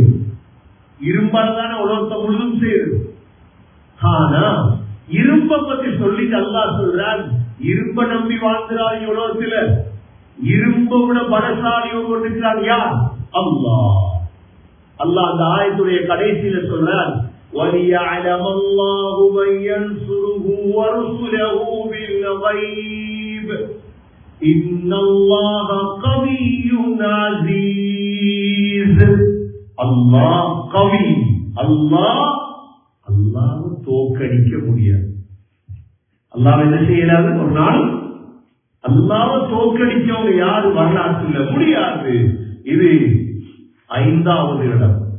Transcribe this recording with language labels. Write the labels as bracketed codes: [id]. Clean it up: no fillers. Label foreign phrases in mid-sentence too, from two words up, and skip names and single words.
[ta] இரும்பால் தானே உலகத்தை முழுதும் செய்யுது. ஆனா இரும்பை பத்தி சொல்லிட்டு அல்லாஹ் சொல்றான், இரும்ப நம்பி வாழ்ந்துறாரு உலகத்துல. இரும்பை விட பலசாலி ஒருவர் இருக்கிறார். யார்? அல்லாஹ். அல்லாஹ் அந்த ஆயத்துடைய கடைசியில சொல்றான், [ar] وَلِيَعْلَمَ اللَّهُ مَن يَنصُرُهُ وَرُسُلَهُ بِالْغَيْبِ إِنَّ اللَّهَ قَوِيٌّ عَزِيزٌ. [ta] அல்லாஹ் கவி. அல்லாஹ் தோற்கடிக்க முடியாது. அல்லாஹ் என்ன செய்யலாது? ஒரு நாள் அல்லாஹ்வை தோற்கடிச்சவங்க யாரு வரலாற்றுல? முடியாது. இது 5வது இடம்.